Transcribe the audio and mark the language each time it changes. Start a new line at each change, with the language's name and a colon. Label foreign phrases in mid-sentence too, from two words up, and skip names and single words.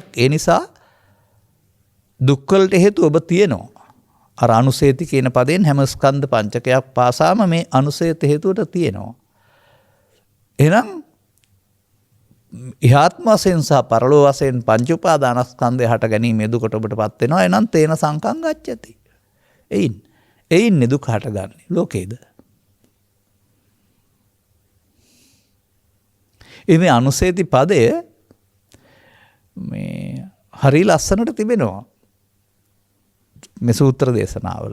Sinhala: ඒ නිසා දුක්වලට හේතු ඔබ තියෙනවා. අර අනුසේති කියන පදයෙන් හැම ස්කන්ධ පංචකයක් පාසාම මේ අනුසේත හේතුවට තියෙනවා. එහෙනම් ඉහාත්ම වශයෙන් සහ පරලෝ වශයෙන් පංච උපාදානස්කන්ධය හට ගැනීම දුකට ඔබටපත් වෙනවා.
Pali: එනම් තේන සංකං ගච්ඡති.
Sinhala: එයින් දුක හටගන්නේ ලෝකේද? මේ අනුසේති පදය මේ හරි ලස්සනට තිබෙනවා මේ සූත්‍ර දේශනාවල.